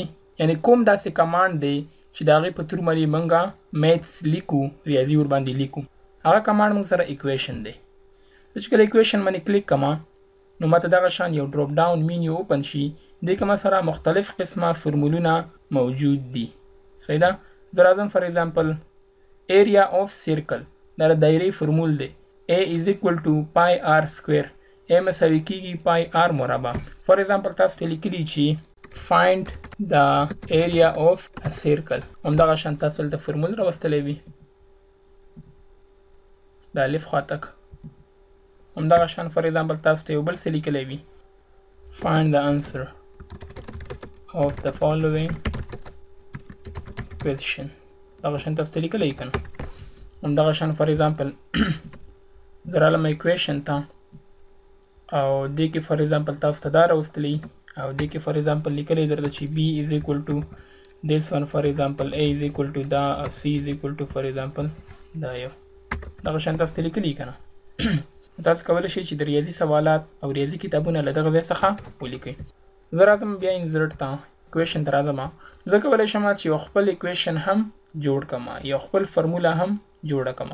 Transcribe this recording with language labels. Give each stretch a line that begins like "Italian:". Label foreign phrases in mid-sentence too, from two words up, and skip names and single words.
Pashto: یعنې کوم داسې کمانډ دی چې د هغې په تور باندې موږ میتس لیکو، ریاضي ورباندې لیکو، هغه کمانډ موږ سره ایکویشن دی. زه چې کله ایکویشن باندې کلیک کوم نو ماته دغه شان یو ډراپ ډاون مینیو اوپن شي. دې کې ما سره مختلف قسمه فرمولونه موجود دي. صحیح ده؟ زه راځم
English: for example area of circle,
Pashto: دا د دایرې فرمول دی.
English: A is equal to pi r square.
Pashto: A مساوي کېږي pi r مربع.
English: for example
Pashto: تاسو ته لیکلي چې
English: find the area of a circle.
Pashto: همدغه شان تاسو دلته فرمول راوستلی وي د الف خوا تک. همدغه شان
English: for example
Pashto: تاسو ته یو بل څه لیکلی وي
English: find the answer of the following question.
Pashto: دغه شان تاسو ته لیکلی که نه. همدغه شان
English: for example
Pashto: زه رالم ایکویشن ته او دې کې
English: for example
Pashto: تاسو ته دا راوستلی او دې کې
English: for example
Pashto: لیکلی درته چې
English: B is equal to this one for example A is equal to
Pashto: دا او
English: C is equal to for example
Pashto: دا یو. دغه شان تاسو ته لیکلی که نه. تاسو کولی شئ چې د ریاضي سوالات او ریاضي کتابونه له دغه ځای څخه ولیکئ. زه راځم بیا انسرټ ته، ایکویشن ته راځم. زه کولی شم چې یو خپل ایکویشن هم جوړ کړم، یو خپل فرموله هم جوړه کړم.